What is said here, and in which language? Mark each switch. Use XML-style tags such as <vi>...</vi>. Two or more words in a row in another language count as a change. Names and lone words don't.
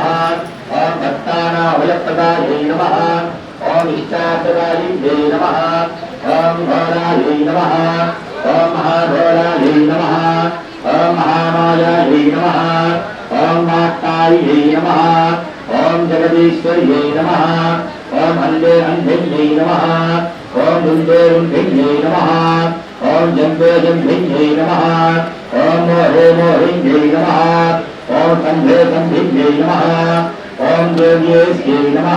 <sa>ओम भक्तानाभयप्रदायै नमः। ओम इष्टार्थदायिन्यै नमः। ओम घोरायै नमः। ओम महाघोरायै नमः। ओम महामायायै नमः। ओम मात्तायै नमः। ॐ जगदीश्वर्यै नमः ॐ अन्धे अन्धिन्यै नमः ॐ रुन्धे रुन्धिन्यै नमः ॐ जम्भे जम्भिन्यै नमः ॐ मोहे मोहिन्यै नमः ॐ सम्भे सम्भिन्यै नमः ॐ योग्येश्यै नमः</sa>